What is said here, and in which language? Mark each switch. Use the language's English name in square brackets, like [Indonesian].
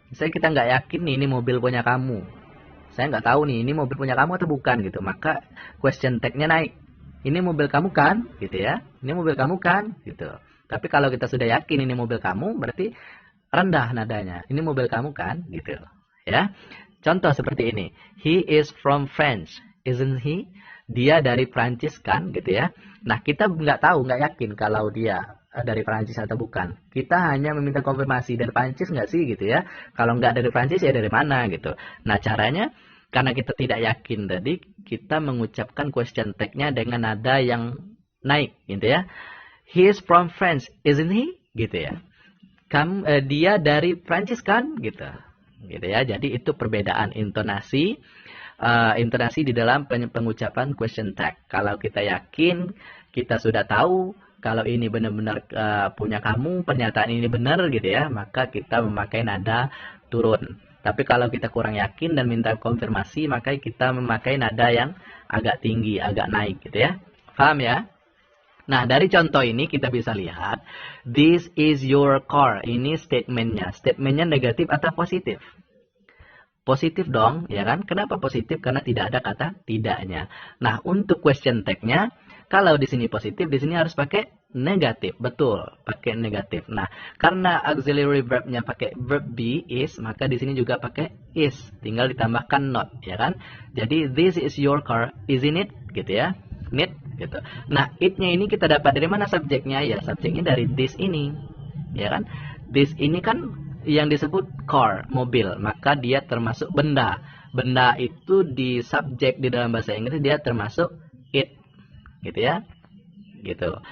[Indonesian] Misalnya kita nggak yakin nih ini mobil punya kamu, saya nggak tahu nih ini mobil punya kamu atau bukan gitu, maka question tag-nya naik. Ini mobil kamu kan, gitu ya. Ini mobil kamu kan, gitu. Tapi kalau kita sudah yakin ini mobil kamu, berarti rendah nadanya. Ini mobil kamu kan, gitu, ya. Contoh seperti ini. [English] He is from France, isn't he? [Indonesian] Dia dari Prancis kan, gitu ya. Nah, kita nggak tahu, nggak yakin kalau dia dari Prancis atau bukan. Kita hanya meminta konfirmasi dari Prancis nggak sih, gitu ya. Kalau nggak dari Prancis ya dari mana, gitu. Nah, caranya karena kita tidak yakin tadi, kita mengucapkan question tag-nya dengan nada yang naik, gitu ya. [English] He is from France, isn't he? [Indonesian] Gitu ya. Dia dari Prancis kan, gitu. Gitu ya. Jadi itu perbedaan intonasi di dalam pengucapan question tag. Kalau kita yakin, kita sudah tahu kalau ini benar-benar punya kamu, pernyataan ini benar gitu ya, maka kita memakai nada turun. Tapi kalau kita kurang yakin dan minta konfirmasi, maka kita memakai nada yang agak tinggi, agak naik gitu ya. Paham ya? Nah, dari contoh ini kita bisa lihat, [English] this is your car. [Indonesian] Ini statementnya. Statementnya negatif atau positif? Positif dong, ya kan? Kenapa positif? Karena tidak ada kata tidaknya. Nah, untuk question tag-nya, kalau di sini positif, di sini harus pakai negatif. Betul, pakai negatif. Nah, karena auxiliary verb-nya pakai verb be, is, maka di sini juga pakai is. Tinggal ditambahkan not, ya kan? Jadi, [English] this is your car, isn't it? [Indonesian] Gitu ya. It, gitu. Nah, it-nya ini kita dapat dari mana subjeknya? Ya, subjeknya dari this ini. Ya kan? This ini kan yang disebut car, mobil. Maka dia termasuk benda. Benda itu di subjek di dalam bahasa Inggris dia termasuk it. Gitu ya. Gitu.